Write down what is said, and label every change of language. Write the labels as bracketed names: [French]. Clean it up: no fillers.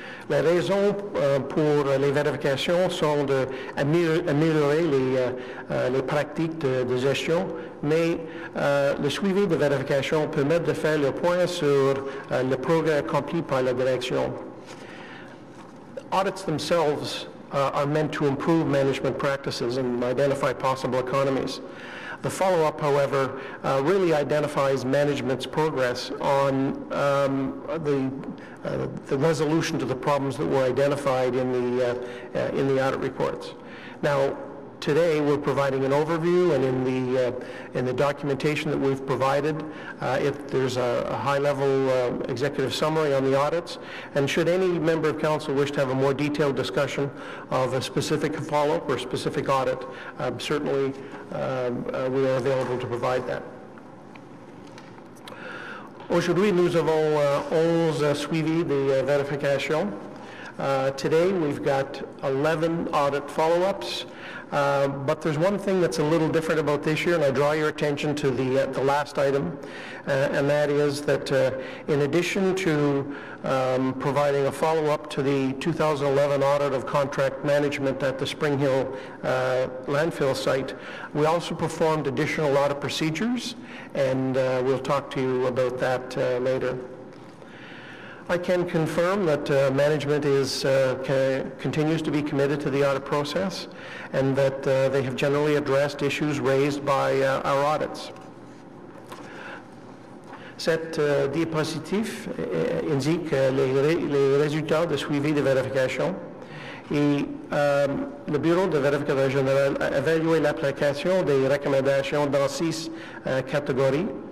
[French] Les raisons pour les vérifications sont d'améliorer les pratiques de gestion, mais le suivi de vérification permet de faire le point sur le progrès accompli par la direction. [English] Audits themselves are meant to improve management practices and identify possible economies. The follow-up, however, really identifies management's progress on the resolution to the problems that were identified in the audit reports. Now, today we're providing an overview, and in the documentation that we've provided, there's a high-level executive summary on the audits. And should any member of council wish to have a more detailed discussion of a specific follow-up or specific audit, certainly we are available to provide that. [French] Aujourd'hui, nous avons 11 suivis de vérification. [English] Today, we've got 11 audit follow-ups. But there's one thing that's a little different about this year, and I draw your attention to the last item, and that is that in addition to providing a follow-up to the 2011 audit of contract management at the Spring Hill landfill site, we also performed additional audit procedures, and we'll talk to you about that later. I can confirm that management continues to be committed to the audit process, and that they have generally addressed issues raised by our audits. [French] Cette diapositive indique les résultats de suivi de vérification. Et le Bureau de vérificateur général a évalué l'application des recommandations dans 6 catégories.